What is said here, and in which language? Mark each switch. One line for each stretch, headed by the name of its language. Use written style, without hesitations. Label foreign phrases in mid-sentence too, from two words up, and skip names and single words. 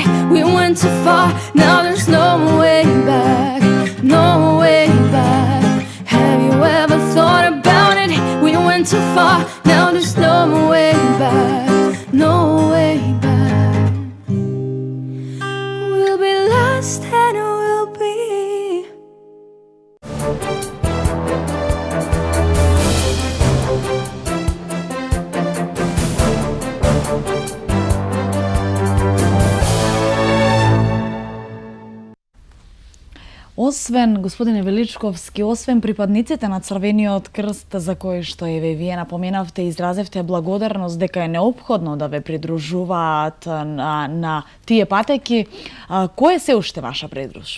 English: We went too far, now there's no way back, no way back. Have you ever thought about it? We went too far, now there's no way back, no way back. We'll be lost and we'll be.
Macedonian: Освен, господине Величковски, освен припадниците на Црвениот крст за кои што еве вие напоменавте и изразевте благодарност дека е неопходно да ве придружуваат на тие патеки, кој е се уште ваша придружба?